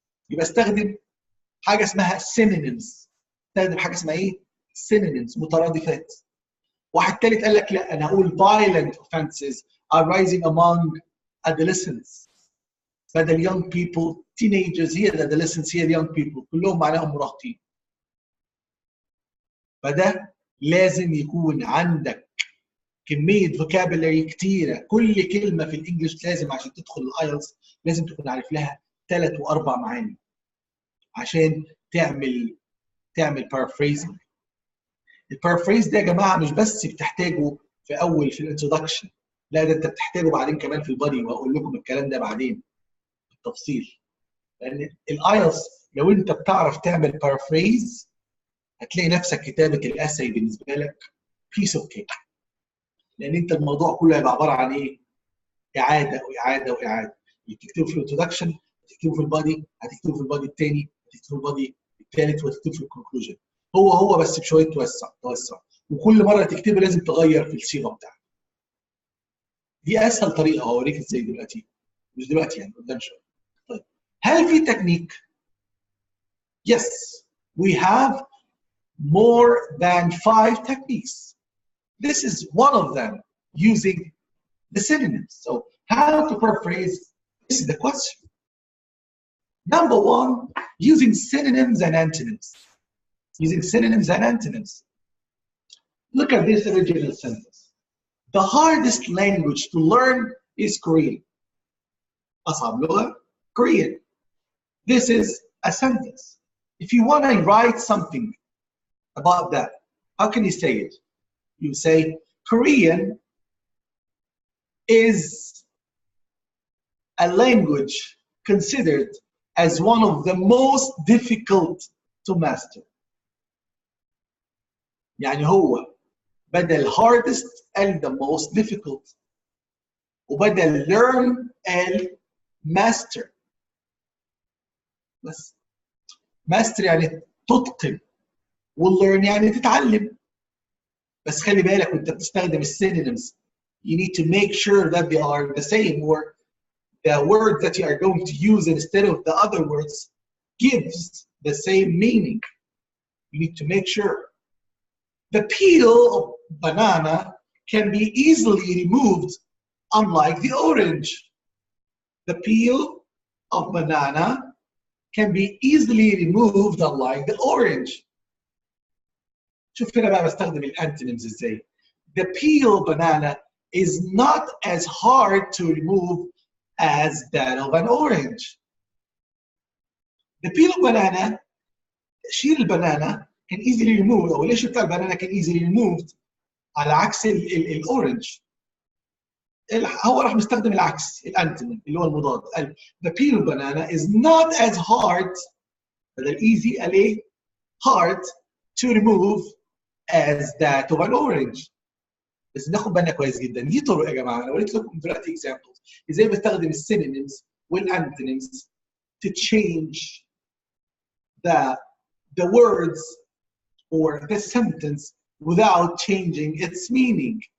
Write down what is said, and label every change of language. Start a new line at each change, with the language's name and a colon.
Arabic: يبقى استخدم حاجة اسمها synonyms. استخدم حاجة اسمها ايه؟ synonyms مترادفات. واحد تالت قال لك لا انا هقول
English: violent offenses are rising among adolescents.
Arabic: بدل young people teenagers هي adolescents هي young people كلهم معناهم مراهقين. فده لازم يكون عندك كمية vocabulary كتيرة. كل كلمة في الانجليش لازم عشان تدخل الايلتس لازم تكون عارف لها 3 و4 معاني عشان تعمل paraphrasing. البارافريز ده يا جماعه مش بس بتحتاجه في الانترودكشن، لا ده انت بتحتاجه بعدين كمان في البادي، وهقول لكم الكلام ده بعدين بالتفصيل. لان الايلتس لو انت بتعرف تعمل بارافريز هتلاقي نفسك كتابه الاساي بالنسبه لك بيس اوف كيك. لان انت الموضوع كله هيبقى عباره عن ايه؟ اعاده واعاده واعاده. اللي بتكتبه في الانترودكشن هتكتبه في البادي، هتكتبه في البادي الثاني، هتكتبه في البادي الثالث، وهتكتبه في الكونكلوجن. هو بس بشويه توسع، وكل مره تكتبه لازم تغير في الصيغه بتاعته. دي اسهل طريقه هوريك ازاي دلوقتي. مش دلوقتي يعني قدام شويه. طيب هل في تكنيك؟
English: Yes, we have more than 5 techniques. This is one of them, using the synonyms. So how to paraphrase? This is the question. Number 1, using synonyms and antonyms. Using synonyms and antonyms. Look at this original sentence. The hardest language to learn is Korean.
Arabic: أصعب لغة Korean.
English: This is a sentence. If you want to write something about that, how can you say it? You say Korean is a language considered as one of the most difficult to master.
Arabic: يعني هو بدل
English: hardest and the most difficult،
Arabic: وبدل
English: learn and master.
Arabic: بس master يعني تتقن، وlearn يعني تتعلم. بس خلي بالك وانت بتستخدم
English: synonyms, you need to make sure that they are the same, or the word that you are going to use instead of the other words gives the same meaning. You need to make sure. The peel of banana can be easily removed, unlike the orange. The peel of banana can be easily removed, unlike the orange.
Arabic: شوف هنا بقى بستخدم الانتونيمز ازاي.
English: The peel banana is not as hard to remove as that of an orange. The peel of banana,
Arabic: شيل البنانا
English: can easily removed،
Arabic: او القشر بتاع البنانا
English: can easily removed،
Arabic: على عكس الاورنج. هو راح نستخدم العكس، الانتونيم اللي هو المضاد. قال
English: the peel of banana is not as hard،
Arabic: بدل
English: easy
Arabic: قال ايه؟
English: hard to remove as that of an orange.
Arabic: بس ناخد بالنا كويس جدا، دي طرق يا جماعه. انا وريت لكم دلوقتي
English: examples
Arabic: ازاي بستخدم السينونيمز والانتونيمز
English: to change the words or the sentence without changing its meaning.